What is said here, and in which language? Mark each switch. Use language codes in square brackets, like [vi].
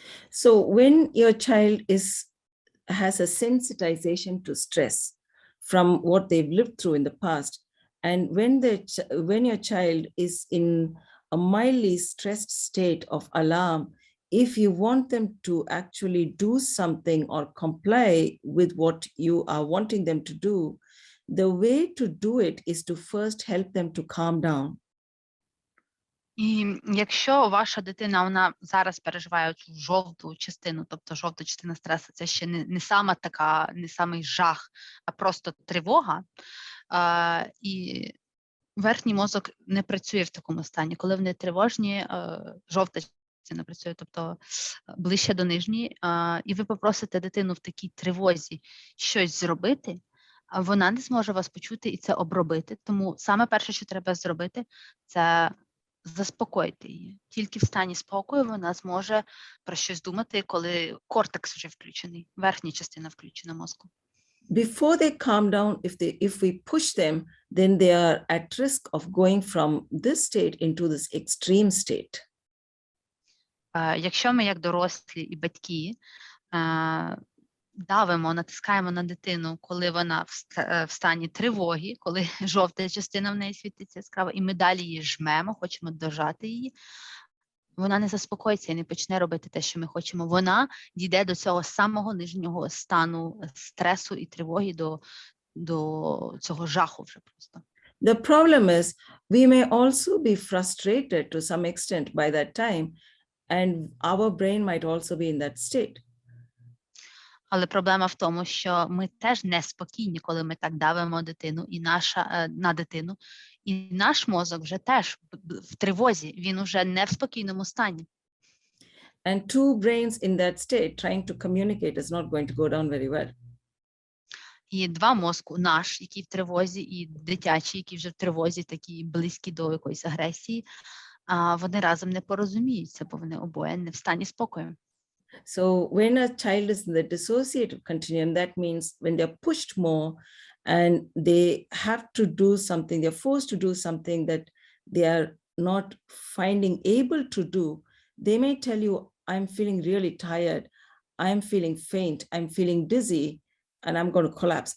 [en] So when your child has a sensitization to stress from what they've lived through in the past, and when your child is in a mildly stressed state of alarm, if you want them to actually do something or comply with what you are wanting them to do, the way to do it is to first help them to calm down. [uk] І якщо ваша дитина, вона зараз переживає цю жовту частину, тобто жовта частина стресу, це ще не сама така, не самий жах, а просто тривога, і верхній мозок не працює в такому стані. Коли вони тривожні, жовта частина працює, тобто ближче до нижньої, і ви попросите дитину в такій тривозі щось зробити, вона не зможе вас почути і це обробити. Тому саме перше, що треба зробити, це заспокоїти її. Тільки в стані спокою вона зможе про щось думати, коли кортекс вже включений, верхня частина включена мозку. [en] Before they calm down, if we push them, then they are at risk of going from this state into this extreme state. [uk] Якщо ми як дорослі і батьки давимо, натискаємо на дитину, коли вона в стані тривоги, коли жовта частина в неї світиться яскраво, і ми далі її жмемо, хочемо дожати її, вона не заспокоїться і не почне робити те, що ми хочемо. Вона дійде до цього самого нижнього стану стресу і тривоги, до цього жаху вже просто. [en] The problem is we may also be frustrated to some extent by that time, and our brain might also be in that state. [uk] Але проблема в тому, що ми теж неспокійні, коли ми так давимо дитину на дитину, і наш мозок вже теж в тривозі, він уже не в спокійному стані. [en] And two brains in that state trying to communicate is not going to go down very well. [uk] І два мозку, наш, який в тривозі, і дитячий, який вже в тривозі, такі близькі до якоїсь агресії, вони разом не порозуміються, бо вони обоє не в стані спокою. [en] So when a child is in the dissociative continuum, that means when they're pushed more and they have to do something, they're forced to do something that they are not finding able to do, they may tell you, I'm feeling really tired, I'm feeling faint, I'm feeling dizzy, and I'm going to collapse.